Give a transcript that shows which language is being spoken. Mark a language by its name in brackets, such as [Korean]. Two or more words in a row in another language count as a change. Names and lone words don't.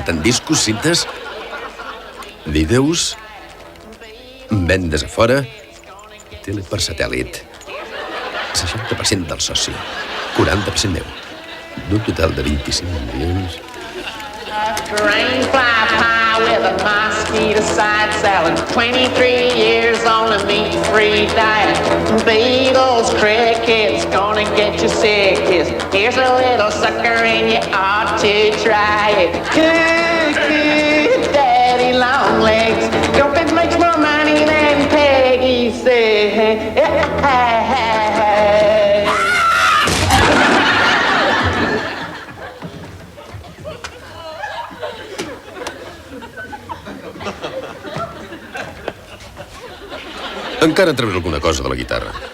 [Catalan] discos, cintes, vídeos, vendes a fora, tele per satèl·lit. 60% del soci, 40% meu. D'un total de 25 milions... [English] Grain fly pie with a mosquito side salad. 23 years on a meat-free diet. Beagles, crickets, gonna get you sick. Here's a little sucker and you ought to try it. Cookie, daddy long legs. Your bitch makes more money than Peggy said. [Catalan] Encara treus alguna cosa de la guitarra.